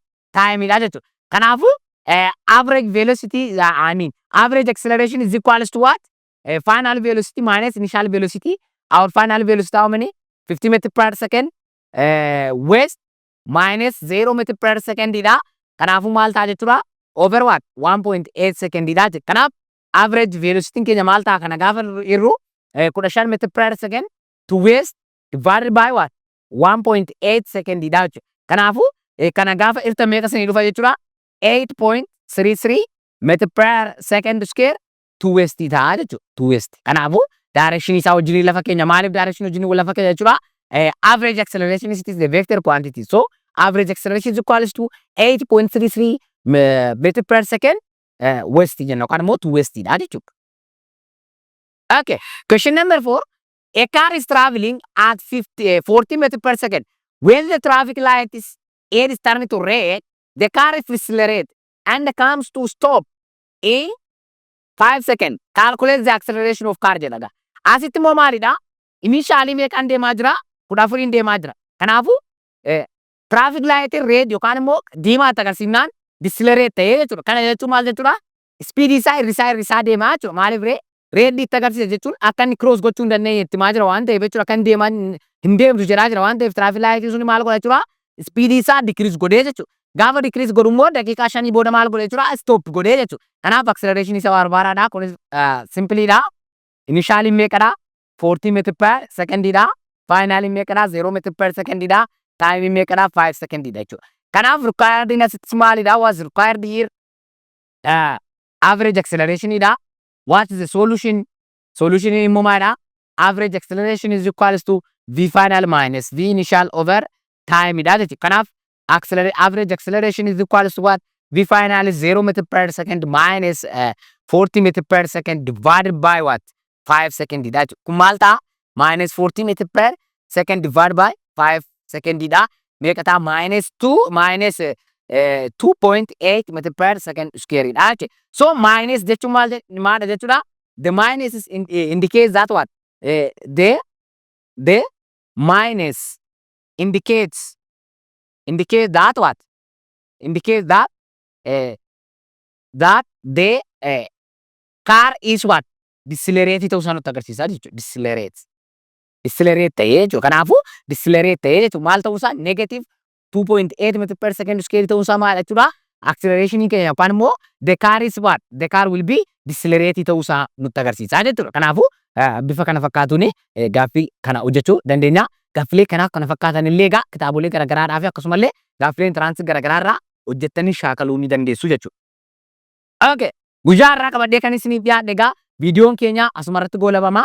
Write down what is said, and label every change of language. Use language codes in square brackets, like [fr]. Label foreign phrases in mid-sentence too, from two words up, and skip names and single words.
[en] Time. Kanafu average velocity, average acceleration is equals to what? Final velocity minus initial velocity. Our final velocity how many? 50 meter per second. West minus 0 meter per second dha. [om] Kanafu maal ta'a jechuudha? [en] Over what? 1.8 second [om] dha. Kanaaf [en] average velocity [om] keenya maal ta'a kana gaafa irru [en] 15 meter per second to west divided by what? 1.8 second dha. [om] Kanafu kana gaafa irta meeqa sanii dhufa jechuudha? [en] 8.33 meter per second square to west [om] dha jechuudha. [en] To west. [om] Kanafu direction isaa wajjin lafa keenya maaliif direction wajjin lafa keenya jechuudha? [en] Average acceleration is the vector quantity. So average acceleration is equals to 8.33 meter per second west [om] jenna yookaan immoo [en] to west [om] dha jechuudha. [en] Okay. Question number 4. A car is traveling at 40 meters per second. When the traffic light is turned to red, the car is accelerated and comes to stop in 5 seconds. Calculate the acceleration of car jedhaga. [om] Asitti immoo maalidha? Initially meeqaan deemaa jira? 14 deemaa jira. Kanaafuu [en] traffic light red [om] yookaan immoo diimaa agarsiifnaan decelerate ta'ee jechuudha. Kana jechuun maal jechuudha? Speed isaa deemaa jechuudha. Maaliif ree? Reeddi itti agarsiisa jechuun akka inni cross gochuu hin dandeenye itti himaa jira waan ta'eef jechuudha. Akka inni deemaa hin deemtu jedhaa jira waan ta'eef tiraafik laayitiin sun maal godha jechuudha? Speed isaa decrease godhee jechuudha. Gaafa decrease godhu immoo daqiiqaa 5 booda maal godha jechuudha? Stop godhee jechuudha. Kanaaf acceleration isa barbaadaadha. Kunis simply dha. Initially meeqadha? 40 meter per second dha. Finally meeqadha? 0 meter per second dha. Time meeqadha? 5 second dha jechuudha. Kanaaf required in asitti maalidha? [en] Was required here average acceleration dha. What is the solution? Solution [om] immoo maalidha? [en] Average acceleration is equals to v final minus v initial over time [om] dha jechuudha. [en] Kanaaf average acceleration is equals to what? V final is 0 meter per second minus 40 meter per second divided by what? [om] 5 second dha jechuudha. Kun maal ta'a? [en] Minus 40 meter per second divided by 5 second dha. [om] Meeqa ta'a? [en] Minus 2.8 meter per second square [om] dha jechuudha. So minus jechuun maal jechuudha? [en] The minus is indicates that what? The minus indicates that what? Indicates that that the car is what? [om] Decelerate ta'uu isaa nutti agarsiisa jechuudha. Decelerate ta'ee jechuudha. Kanaafuu decelerate ta'ee jechuudha. Maal ta'uu isaa? [en] Negative 2.8 meter per second square [om] ta'uu isaa maal jechuudha? [en] Acceleration [om] keenya yookaan immoo [en] the car is what? The car will be decelerate [om] ta'uu isaa nutti agarsiisa jechuudha. Kanaafuu bifa kana fakkaatuun gaaffii kana hojjechuu dandeenya. Gaaffilee kanaaf kana fakkaatan illee egaa kitaabolee garaagaraadhaa fi akkasumallee gaaffilee intiraansii garaagaraa irraa hojjettanii shaakaluu ni dandeessu jechuudha. Okay. Guyyaa irraa qabadhee kan isiniif dhiyaadhe egaa viidiyoon keenya asumarratti goolabamaa.